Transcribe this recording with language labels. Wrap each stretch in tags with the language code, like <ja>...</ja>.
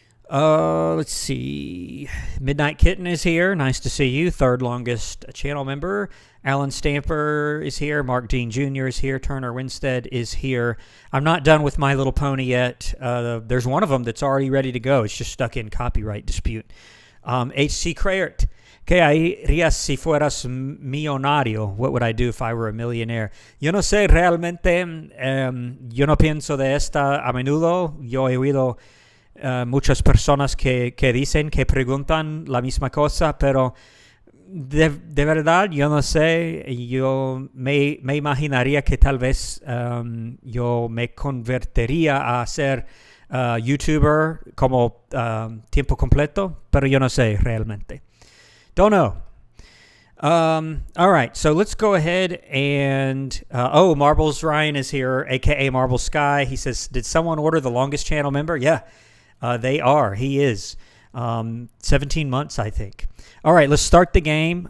<en>Let's see. Midnight Kitten is here. Nice to see you. Third longest channel member. Alan Stamper is here. Mark Dean Jr. is here. Turner Winstead is here. I'm not done with My Little Pony yet. There's one of them that's already ready to go. It's just stuck in copyright dispute. H.C. Crayert.</en> <es>¿Qué harías si fueras millonario?</es> <en>What would I do if I were a millionaire?</en> <es>Yo no sé realmente. Yo no pienso de esta a menudo. Yo he oído muchas personas que dicen, que preguntan la misma cosa, pero de verdad yo no sé. Yo me imaginaría que tal vez yo me convertiría a ser YouTuber como tiempo completo, pero yo no sé realmente.</es> <en>Don't know. All right, so let's go ahead and Marbles Ryan is here, aka Marble Sky. He says, "Did someone order the longest channel member?" Yeah, they are. He is 17 months, I think. All right, let's start the game.</en>